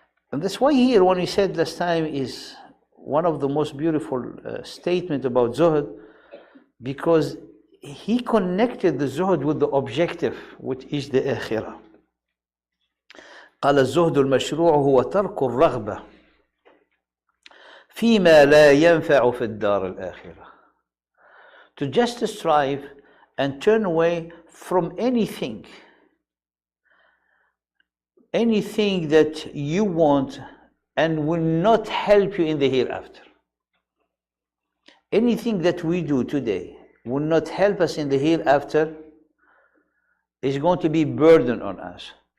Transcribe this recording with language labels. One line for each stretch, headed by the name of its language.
English: And that's why here, when we said last time, is one of the most beautiful statement about zuhd, because he connected the zuhd with the objective, which is the akhirah.
Arabic: قال الزهد المشروع هو ترك الرغبة فيما لا ينفع في الدار الآخرة.
English: To just strive and turn away from anything that you want and will not help you in the hereafter. Anything that we do today will not help us in the hereafter is going to be burden on us.